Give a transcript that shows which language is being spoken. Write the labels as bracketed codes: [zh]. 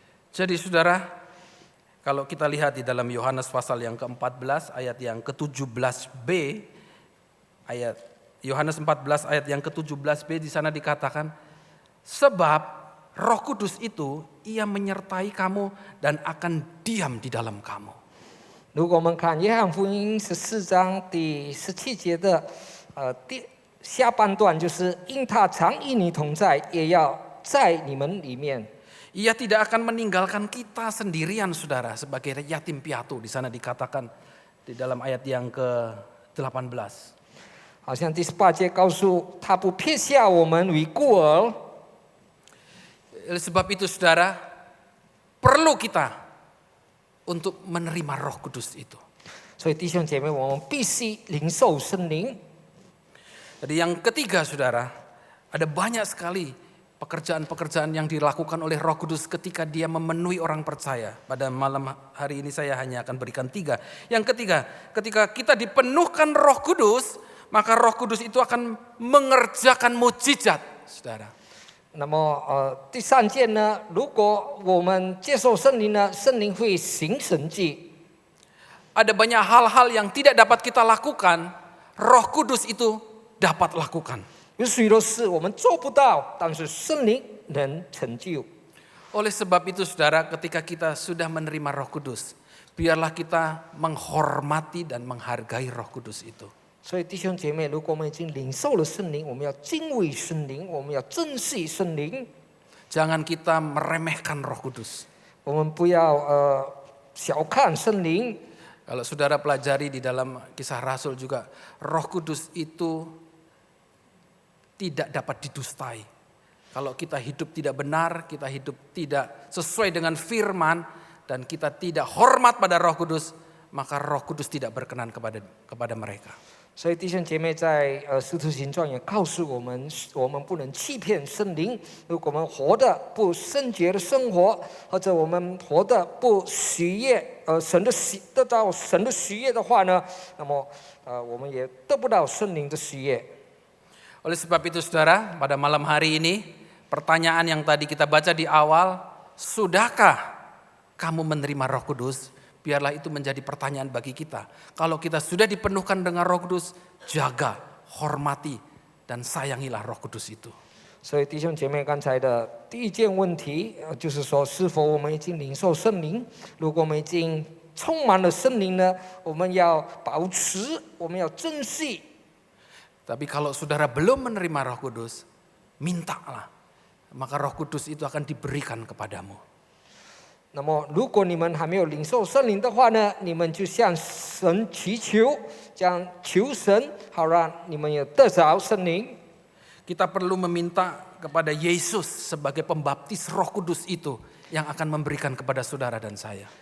[id] Jadi saudara, kalau kita lihat di dalam Yohanes pasal yang ke-14 ayat yang ke-17b, ayat Yohanes 14 ayat yang ke-17b di sana dikatakan, sebab Roh Kudus itu ia menyertai kamu dan akan diam di dalam kamu. [zh] 如果我们看约翰福音14章第17节的下半段就是因他常与你同在，也要在你们里面。 [id] Ia tidak akan meninggalkan kita sendirian, saudara, sebagai yatim piatu. Di sana dikatakan di dalam ayat yang ke-18. [zh] 好像第18节告诉他不撇下我们为孤儿。 [id] Oleh sebab itu, saudara, perlu kita untuk menerima Roh Kudus itu. [zh] 所以弟兄姐妹，我们必须领受圣灵。 [id] Jadi yang ketiga, saudara, ada banyak sekali pekerjaan-pekerjaan yang dilakukan oleh Roh Kudus ketika dia memenuhi orang percaya. Pada malam hari ini saya hanya akan berikan 3. Yang ketiga, ketika kita dipenuhkan Roh Kudus, maka Roh Kudus itu akan mengerjakan mukjizat, saudara. [zh] 那么第3件呢，如果我们接受圣灵呢，圣灵会行神迹。 [id] Ada banyak hal-hal yang tidak dapat kita lakukan, Roh Kudus itu dapat lakukan. [zh] 有许多事我们做不到，但是圣灵能成就。 [id] Oleh sebab itu, saudara, ketika kita sudah menerima Roh Kudus, biarlah kita menghormati dan menghargai Roh Kudus itu. [zh] 所以弟兄姐妹，如果我们已经领受了圣灵，我们要敬畏圣灵，我们要珍惜圣灵， [id] Jangan kita meremehkan Roh Kudus. [zh] 我们不要小看圣灵。 [id] Kalau saudara pelajari di dalam Kisah Rasul juga, Roh Kudus itu tidak dapat didustai. Kalau kita hidup tidak benar, kita hidup tidak sesuai dengan firman, dan kita tidak hormat pada Roh Kudus, maka Roh Kudus tidak berkenan kepada mereka. [zh] 所以弟兄姐妹在使徒行传也告诉我们，我们不能欺骗圣灵。如果我们活的不圣洁的生活，或者我们活的不喜悦得到神的喜悦的话呢，那么我们也得不到圣灵的喜悦。 [id] Oleh sebab itu, saudara, pada malam hari ini, pertanyaan yang tadi kita baca di awal, sudahkah kamu menerima Roh Kudus? Biarlah itu menjadi pertanyaan bagi kita. Kalau kita sudah dipenuhkan dengan Roh Kudus, jaga, hormati, dan sayangilah Roh Kudus itu. [zh] 所以弟兄姐妹，刚才的第一件问题，就是说，是否我们已经领受圣灵？如果我们已经充满了圣灵呢，我们要保持，我们要珍惜。 [id] Tapi kalau saudara belum menerima Roh Kudus, mintalah. Maka Roh Kudus itu akan diberikan kepadamu. [zh] 那么，如果你们还没有领受圣灵的话呢，你们就向神祈求，将求神，好让你们也得着圣灵。 [id] Kita perlu meminta kepada Yesus sebagai pembaptis Roh Kudus itu yang akan memberikan kepada saudara dan saya.